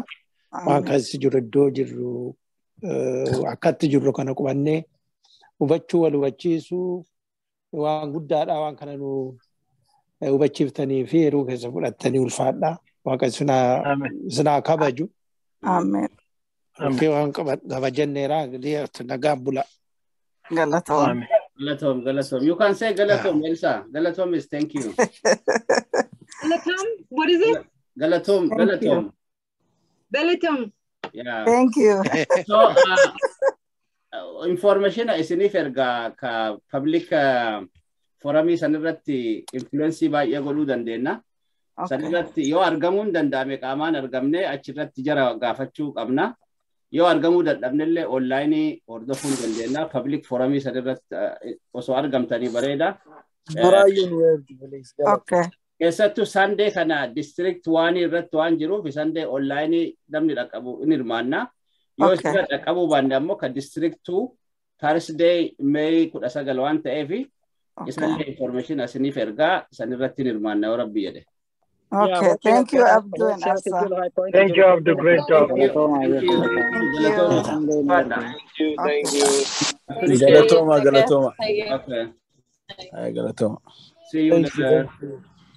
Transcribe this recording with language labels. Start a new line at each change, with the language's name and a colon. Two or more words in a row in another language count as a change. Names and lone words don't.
Oromo: Waan kasi jiru iddoo jiru akkatti jiru kana qubannee hubachuu wal hubachiisuu waan guddaadha. Waan kana nu hubachiiftanii fi yeroo keessa fudhattanii ulfaadha. Waaqa sinaa kabaju. Amen. Okay, waan kabajanneera nagaan bula. Galatom. Galatom.
English: You can say Galatom, Elsa. Galatom is thank you. Galatom? What is it?
Oromo: Galatom. Galatom.
English: Yeah. Thank you.
Oromo: So, information isinif erga ka
English: public forum
Oromo: sanirratti influence baay'ee godhuu dandeenya. Sanirratti yoo argamuun danda'ame qaamaan argamne achirratti jara gaafachuu qabna. Yoo argamuu dadhabnellee online hordofuu dandeenya.
English: Public forum
Oromo: sanirratti osoo argamtanii bareeda. Okay. Keessattuu Sunday kana district 1 irratti waan jiruuf
English: Sunday online
Oromo: namni dhaqabu in hirmaanna. Yoo isa dhaqabu baanne ammoo ka district 2
English: Thursday May 19
Oromo: waan ta'eef isallee information asiniif ergaa sanirratti in hirmaanna yoo rabbi jedhe.
English: Okay, thank you, Abdul and Asa. Thank you, Abdul. Great job. Thank you.
Oromo: Galatoma. Okay. Galatoma.
English: See you later.